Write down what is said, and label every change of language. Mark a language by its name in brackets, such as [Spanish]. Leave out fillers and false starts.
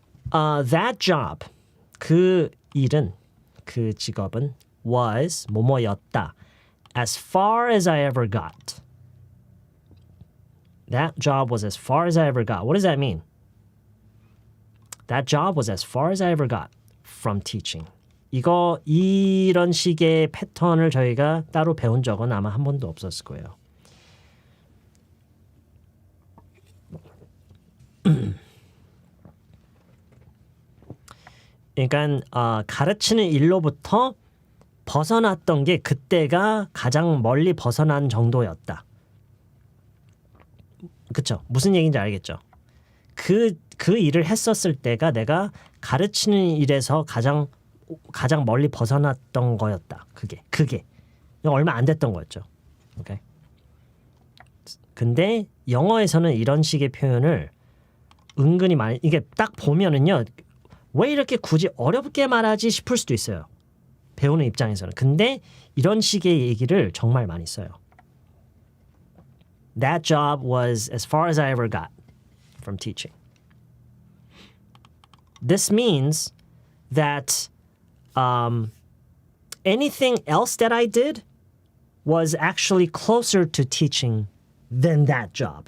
[Korean] That job, 그 일은, 그 직업은 was 뭐뭐였다. [English] As far as I ever got. That job was as far as I ever got. What does that mean? That job was as far as I ever got from teaching. [Korean] 이런 식의 패턴을 저희가 따로 배운 적은 아마 한 번도 없었을 거예요. 그러니까 가르치는 일로부터 벗어났던 게 그때가 가장 멀리 벗어난 정도였다. 그쵸? 무슨 얘기인지 알겠죠? 그 일을 했었을 때가 내가 가르치는 일에서 가장 멀리 벗어났던 거였다. 그게 얼마 안 됐던 거였죠. 오케이. 근데 영어에서는 이런 식의 표현을 은근히 많이 이게 딱 보면은요. 왜 이렇게 굳이 어렵게 말하지 싶을 수도 있어요. 배우는 입장에서는. 근데 이런 식의 얘기를 정말 많이 써요. [English] That job was as far as I ever got from teaching. This means that anything else that I did was actually closer to teaching than that job.